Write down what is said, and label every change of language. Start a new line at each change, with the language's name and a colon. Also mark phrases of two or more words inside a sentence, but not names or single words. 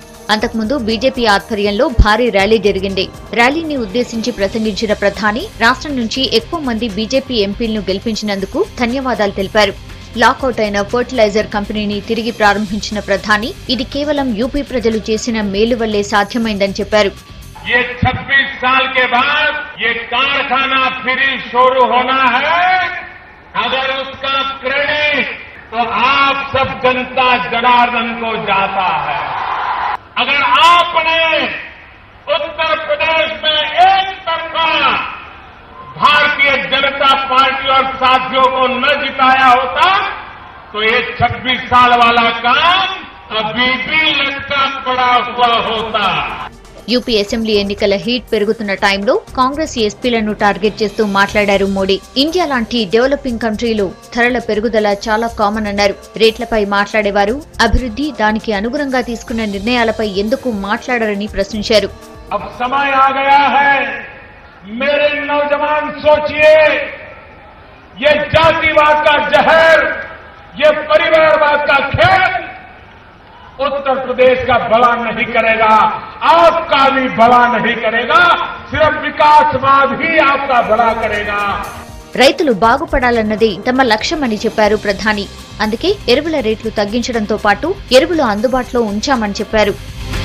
Telugu: అంతకుముందు బీజేపీ ఆధ్వర్యంలో భారీ ర్యాలీ జరిగింది. ర్యాలీని ఉద్దేశించి ప్రసంగించిన ప్రధాని రాష్ట్రం నుంచి ఎక్కువ మంది బీజేపీ ఎంపీలను గెలిపించినందుకు ధన్యవాదాలు తెలిపారు. లాకౌట్ అయిన ఫర్టిలైజర్ కంపెనీని తిరిగి ప్రారంభించిన ప్రధాని ఇది కేవలం యూపీ ప్రజలు చేసిన మేలు వల్లే సాధ్యమైందని చెప్పారు.
Hindi: ये 26 साल के बाद ये कारखाना फिर शुरू होना है. अगर उसका क्रेडिट तो आप सब जनता जनार्दन को जाता है. अगर आपने उत्तर प्रदेश में एक तरफा भारतीय जनता पार्टी और साथियों को न जिताया होता तो ये 26 साल वाला काम अभी भी लटका पड़ा हुआ होता.
Telugu: యూపీ అసెంబ్లీ ఎన్నికల హీట్ పెరుగుతున్న టైంలో కాంగ్రెస్ ఎస్పీలను టార్గెట్ చేస్తూ మాట్లాడారు మోడీ. ఇండియా లాంటి డెవలపింగ్ కంట్రీలో ధరల పెరుగుదల చాలా కామన్ అన్నారు. రేట్లపై మాట్లాడేవారు అభివృద్ధి దానికి అనుగుణంగా తీసుకున్న నిర్ణయాలపై ఎందుకు మాట్లాడరని ప్రశ్నించారు.
Hindi: अब समय आ गया है, मेरे नौजवान सोचिए, ये जातिवाद का जहर, ये परिवारवाद का खेल उत्तर प्रदेश का भला नहीं करेगा, आपका भी भला नहीं करेगा, सिर्फ विकासवाद ही आपका भला करेगा.
Telugu: రైతులు బాగుపడాలన్నదే తమ లక్ష్యమని చెప్పారు ప్రధాని. అందుకే ఎరువుల రేట్లు తగ్గించడంతో పాటు ఎరువులు అందుబాటులో ఉంచామని చెప్పారు.